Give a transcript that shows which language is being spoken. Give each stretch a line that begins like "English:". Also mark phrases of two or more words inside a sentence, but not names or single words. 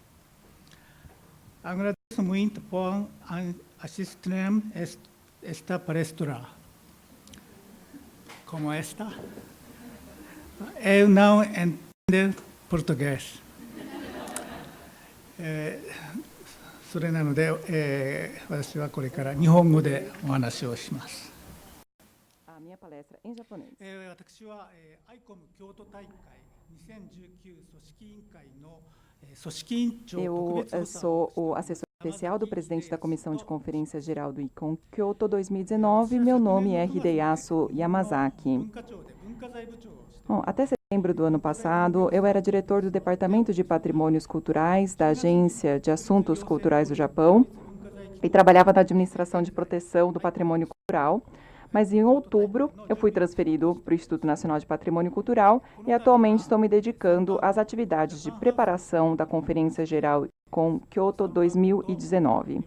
Portuguese: Agradeço muito por assistir esta palestra. Como esta? Eu não entendo português.
Japanese: それなので、私はこれから日本語でお話をします。
Portuguese: A minha palestra em japonês.
Japanese: 私は ICOM 京都大会2019組織委員会の組織委員長特別補
Portuguese: Eu
Japanese: 佐
Portuguese: sou o assessor especial do presidente da Comissão de Conferência Geral do ICOM Kyoto 2019. Meu nome é Hideyasu Yamazaki.
Japanese: 文化庁で文化財部長をして
Portuguese: Bom, até setembro do ano passado, eu era diretor do Departamento de Patrimônios Culturais da Agência de Assuntos Culturais do Japão e trabalhava na administração de proteção do patrimônio cultural, Mas em outubro eu fui transferido para o Instituto Nacional de Patrimônio Cultural e atualmente estou me dedicando às atividades de preparação da Conferência Geral ICOM Kyoto 2019.